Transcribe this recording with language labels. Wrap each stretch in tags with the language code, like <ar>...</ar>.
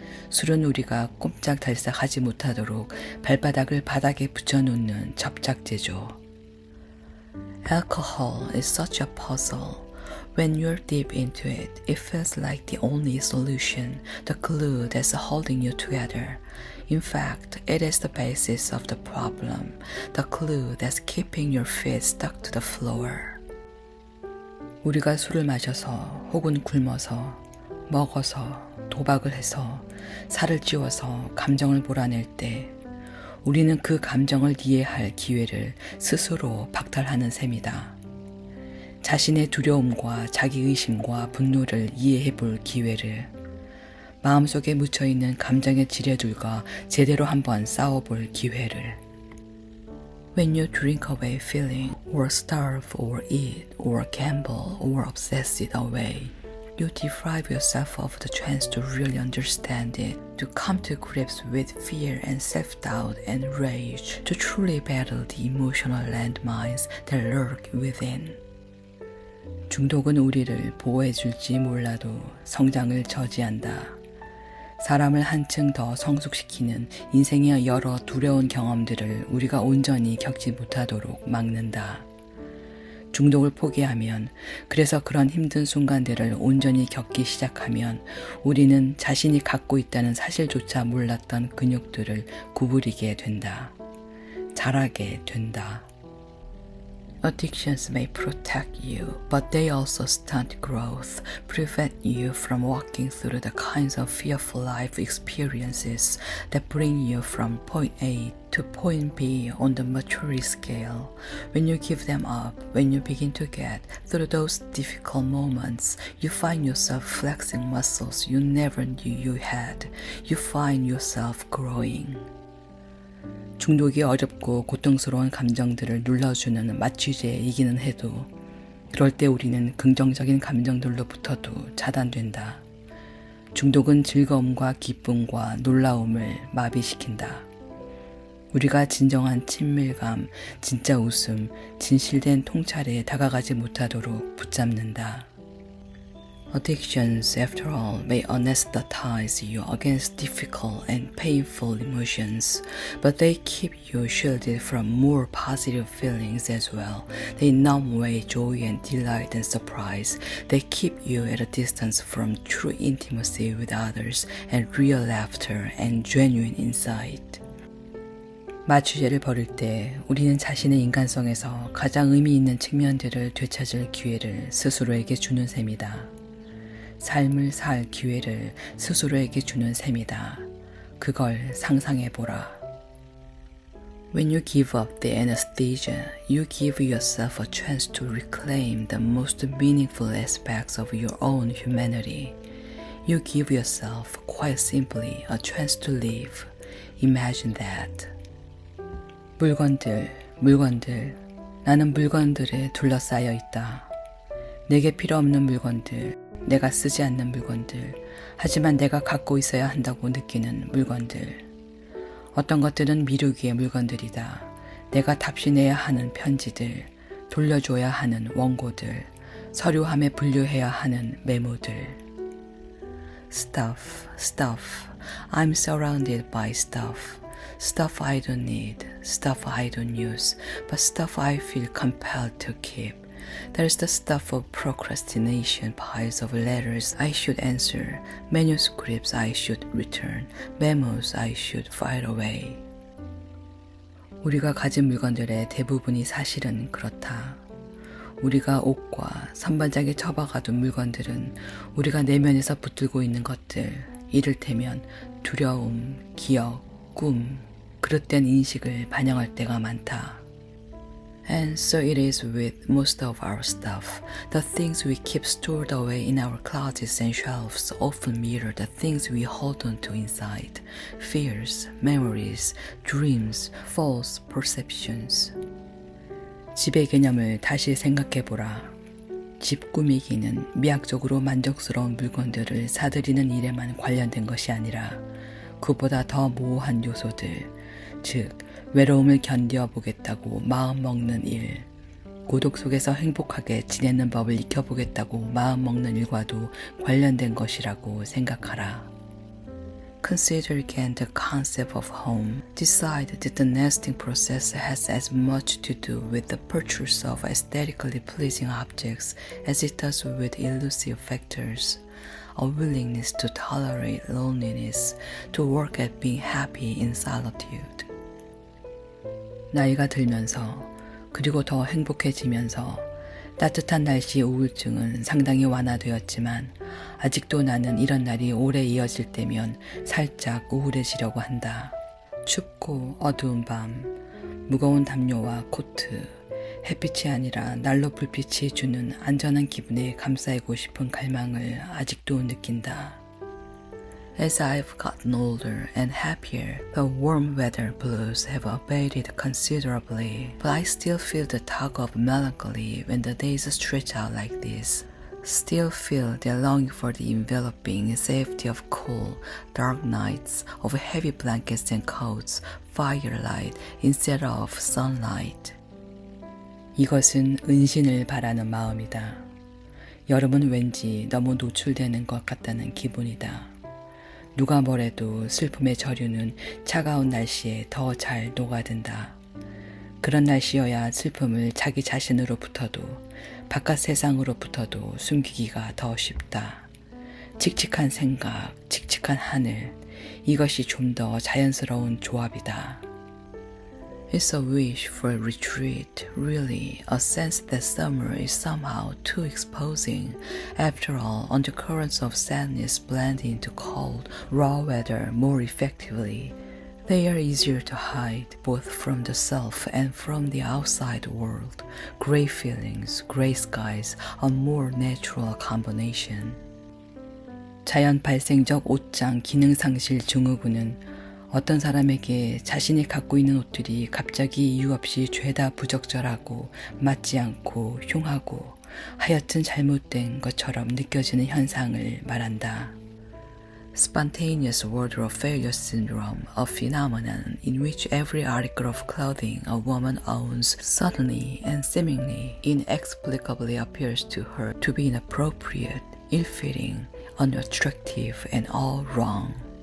<ko>술은 우리가 꼼짝달싹하지 못하도록 발바닥을 바닥에 붙여놓는 접착제죠.</ko> <en>Alcohol is such a puzzle. When you're deep into it, it feels like the only solution, the glue that's holding you together. In fact, it is the basis of the problem, the glue that's keeping your feet stuck to the floor.</en> <ko>우리가 술을 마셔서 혹은 굶어서 먹어서 도박을 해서 살을 찌워서 감정을 몰아낼 때 우리는 그 감정을 이해할 기회를 스스로 박탈하는 셈이다. 자신의 두려움과 자기의심과 분노를 이해해 볼 기회를, 마음속에 묻혀있는 감정의 지뢰들과 제대로 한번 싸워볼 기회를.</ko> <en>When you drink away feeling, or starve, or eat, or gamble, or obsess it away, you deprive yourself of the chance to really understand it, to come to grips with fear and self-doubt and rage, to truly battle the emotional landmines that lurk within.</en> <ko>중독은 우리를 보호해줄지 몰라도 성장을 저지한다. 사람을 한층 더 성숙시키는 인생의 여러 두려운 경험들을 우리가 온전히 겪지 못하도록 막는다. 중독을 포기하면, 그래서 그런 힘든 순간들을 온전히 겪기 시작하면 우리는 자신이 갖고 있다는 사실조차 몰랐던 근육들을 구부리게 된다. 자라게 된다.</ko> <en>Addictions may protect you, but they also stunt growth, prevent you from walking through the kinds of fearful life experiences that bring you from point A to point B on the maturity scale. When you give them up, when you begin to get through those difficult moments, you find yourself flexing muscles you never knew you had. You find yourself growing.</en> <ko>중독이 어렵고 고통스러운 감정들을 눌러주는 마취제이기는 해도 그럴 때 우리는 긍정적인 감정들로부터도 차단된다. 중독은 즐거움과 기쁨과 놀라움을 마비시킨다. 우리가 진정한 친밀감, 진짜 웃음, 진실된 통찰에 다가가지 못하도록 붙잡는다.</ko> <en>Addictions, after all, may anesthetize you against difficult and painful emotions, but they keep you shielded from more positive feelings as well. They numb away joy and delight and surprise. They keep you at a distance from true intimacy with others and real laughter and genuine insight.</en> <ko>마취제를 버릴 때 우리는 자신의 인간성에서 가장 의미 있는 측면들을 되찾을 기회를 스스로에게 주는 셈이다. 삶을 살 기회를 스스로에게 주는 셈이다. 그걸 상상해보라.</ko> <en>When you give up the anesthesia, you give yourself a chance to reclaim the most meaningful aspects of your own humanity. You give yourself, quite simply, a chance to live. Imagine that.</en> <ko>물건들. 나는 물건들에 둘러싸여 있다. 내게 필요 없는 물건들, 내가 쓰지 않는 물건들, 하지만 내가 갖고 있어야 한다고 느끼는 물건들. 어떤 것들은 미루기의 물건들이다. 내가 답신해야 하는 편지들, 돌려줘야 하는 원고들, 서류함에 분류해야 하는 메모들.</ko> <en>Stuff. I'm surrounded by stuff. Stuff I don't need, stuff I don't use, but stuff I feel compelled to keep. There's the stuff of procrastination, piles of letters I should answer, manuscripts I should return, memos I should file away.</en> <ko>우리가 가진 물건들의 대부분이 사실은 그렇다. 우리가 옷과 선반장에 처박아둔 물건들은 우리가 내면에서 붙들고 있는 것들, 이를테면 두려움, 기억, 꿈, 그릇된 인식을 반영할 때가 많다.</ko> <en>And so it is with most of our stuff. The things we keep stored away in our closets and shelves often mirror the things we hold on to inside. Fears, memories, dreams, false perceptions.</en> <ko>집의 개념을 다시 생각해보라. 집 꾸미기는 미학적으로 만족스러운 물건들을 사들이는 일에만 관련된 것이 아니라 그보다 더 모호한 요소들, 즉 외로움을 견뎌보겠다고 마음먹는 일, 고독 속에서 행복하게 지내는 법을 익혀보겠다고 마음먹는 일과도 관련된 것이라고 생각하라.</ko> <en>Consider again the concept of home. Decide that the nesting process has as much to do with the purchase of aesthetically pleasing objects as it does with elusive factors. A willingness to tolerate loneliness, to work at being happy in solitude.</en> <ko>나이가 들면서 그리고 더 행복해지면서 따뜻한 날씨 우울증은 상당히 완화되었지만 아직도 나는 이런 날이 오래 이어질 때면 살짝 우울해지려고 한다. 춥고 어두운 밤, 무거운 담요와 코트, 햇빛이 아니라 난로 불빛이 주는 안전한 기분에 감싸이고 싶은 갈망을 아직도 느낀다.</ko> <en>As I've gotten older and happier, the warm weather blues have abated considerably, but I still feel the tug of melancholy when the days stretch out like this. Still feel the longing for the enveloping safety of cool, dark nights, of heavy blankets and coats, firelight instead of sunlight.</en> <ko>이것은 은신을 바라는 마음이다. 여름은 왠지 너무 노출되는 것 같다는 기분이다. 누가 뭐래도 슬픔의 저류는 차가운 날씨에 더 잘 녹아든다. 그런 날씨여야 슬픔을 자기 자신으로부터도 바깥 세상으로부터도 숨기기가 더 쉽다. 칙칙한 생각, 칙칙한 하늘, 이것이 좀 더 자연스러운 조합이다.</ko> <en>It's a wish for a retreat, really, a sense that summer is somehow too exposing. After all, undercurrents of sadness blend into cold, raw weather more effectively. They are easier to hide, both from the self and from the outside world. Gray feelings, gray skies, a more natural combination.</en> <ko>자연 발생적 옷장 기능상실 증후군은 어떤 사람에게 자신이 갖고 있는 옷들이 갑자기 이유 없이 죄다 부적절하고 맞지 않고 흉하고 하여튼 잘못된 것처럼 느껴지는 현상을 말한다.</ko> <en>Spontaneous wardrobe failure syndrome, a phenomenon in which every article of clothing a woman owns suddenly and seemingly inexplicably appears to her to be inappropriate, ill-fitting, unattractive, and all wrong.</en>